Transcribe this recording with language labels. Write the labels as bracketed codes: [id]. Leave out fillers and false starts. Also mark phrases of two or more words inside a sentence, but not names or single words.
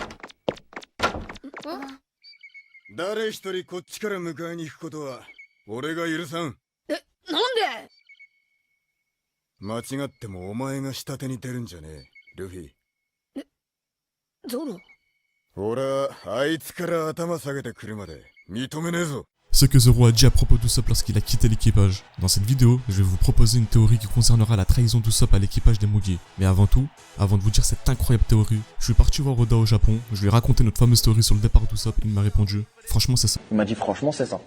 [ja] 誰一人こっちから迎えに行くことは俺が許さん。なんで？間違ってもお前が下手に出るんじゃねえ、ルフィ。ゾロ。俺はあいつから頭下げてくるまで認めねえぞ。 [fr] Ce que Zoro a dit à propos d'Usopp lorsqu'il a quitté l'équipage. Dans cette vidéo, je vais vous proposer une théorie qui concernera la trahison d'Usopp à l'équipage des Mugi. Mais avant tout, avant de vous dire cette incroyable théorie, je suis parti voir Oda au Japon, je lui ai raconté notre fameuse théorie sur le départ d'Usopp, il m'a répondu, franchement c'est ça. Il m'a dit franchement c'est ça.